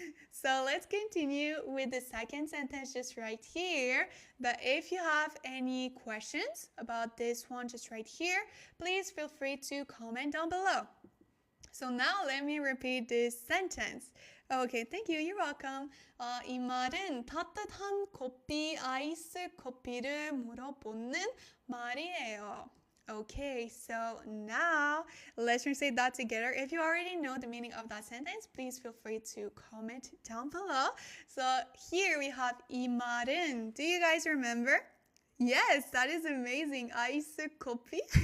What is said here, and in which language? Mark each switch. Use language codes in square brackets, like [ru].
[en] So let's continue with the second sentence just right here. But if you have any questions about this one just right here, please feel free to comment down below. So now let me repeat this sentence. Okay, thank you. You're welcome. [ko] 이 말은 따뜻한 커피, 아이스 커피를 물어보는 말이에요. [en] Okay, so now let's say that together. If you already know the meaning of that sentence, please feel free to comment down below. So here we have [ko] 이 말은. [en] Do you guys remember? Yes, that is amazing. [ko] 아이스 커피.